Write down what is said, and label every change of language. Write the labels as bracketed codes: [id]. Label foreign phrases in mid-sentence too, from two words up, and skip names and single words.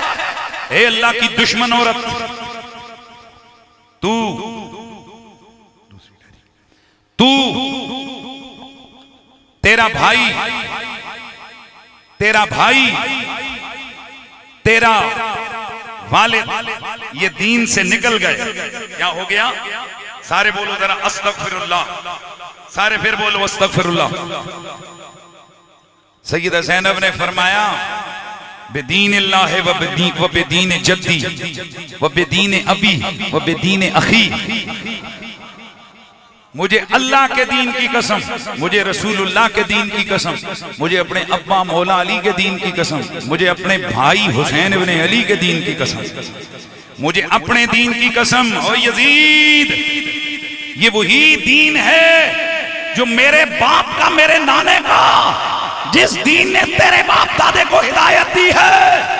[ur] اے اللہ کی دشمن عورت, تیرا بھائی تیرا والد یہ دین سے نکل گئے. کیا ہو گیا؟ سارے بولو ذرا [ar] استغفر اللہ. [ur] سارے پھر بولو [ar] استغفر اللہ. [ur] سیدہ زینب نے فرمایا [ar] بدین اللہ و بدین جدی و بدین ابی و بدین اخی. [ur] مجھے اللہ کے دین کی قسم, مجھے رسول اللہ کے دین کی قسم, مجھے اپنے ابا مولا علی کے دین کی قسم, مجھے اپنے بھائی حسین ابن علی کے دین کی قسم, مجھے اپنے دین کی قسم. او یزید, یہ وہی دین ہے جو میرے باپ کا, میرے نانے کا, جس دین نے تیرے باپ دادے کو ہدایت دی ہے.